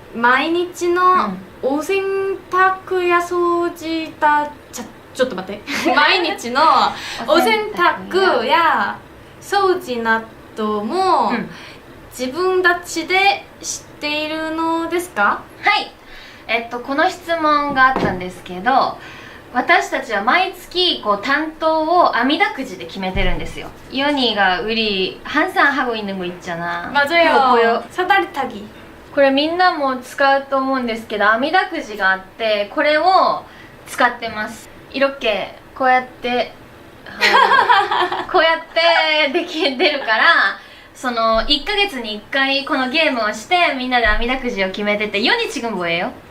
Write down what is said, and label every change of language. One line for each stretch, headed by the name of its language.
Japanese: 毎日のお洗濯や掃除ちょっと待って毎日のお洗濯や掃除なども、自分たちで知っているのですか？はい、この質問があったんですけど、私たちは毎月こう担当をあみだくじで決めてるんですよ。
Korean: 연이가 우리 항상 하고 있는 거 있잖아. 맞아요. 사다리 타기.
Japanese: これみんなも使うと思うんですけど、あみだくじがあってこれを使ってます。
Korean: 이렇게
Japanese: こうやってこうやって出るから、その1ヶ月に1回このゲームをしてみんなで網だくじを決めてて
Korean: 연이 지금 뭐예요?